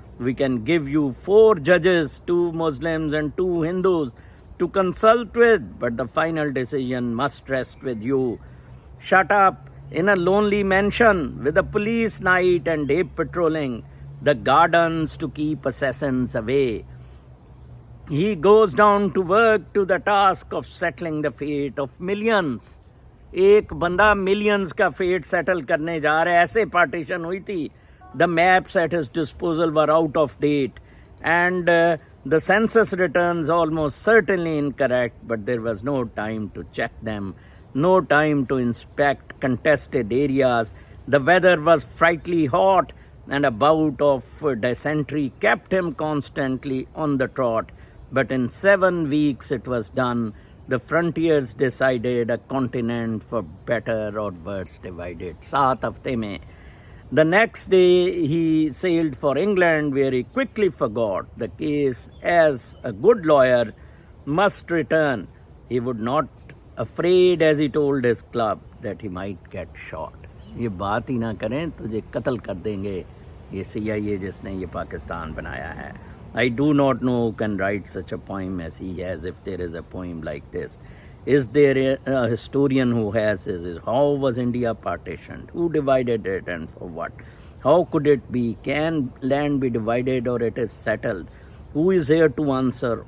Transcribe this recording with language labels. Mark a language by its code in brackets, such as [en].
[en] We can give you 4 judges, 2 Muslims and 2 Hindus to consult with, but the final decision must rest with you. Shut up in a lonely mansion with a police night and day patrolling the gardens to keep assassins away. He goes down to work to the task of settling the fate of millions. [ur] ایک بندہ millions کا fat settle کرنے جا رہا ہے. ایسے partition ہوئی تھی. [en] The maps at his disposal were out of date and the census returns almost certainly incorrect, but there was no time to check them, no time to inspect contested areas. The weather was frightfully hot and a bout of dysentery kept him constantly on the trot. But in 7 weeks it was done. The frontiers decided, a continent for better or worse divided. [ur] 7 ہفتے میں. [en] The next day he sailed for England, where he quickly forgot the case. As a good lawyer must return, he would not afraid, as he told his club, that he might get shot. [ur] یہ بات ہی نہ کریں تجھے قتل کر دیں گے یہ CIA جس نے یہ پاکستان بنایا ہے. [en] I do not know who can write such a poem as he has, if there is a poem like this. Is there a historian who has this? How was India partitioned? Who divided it and for what? How could it be? Can land be divided or it is settled? Who is here to answer?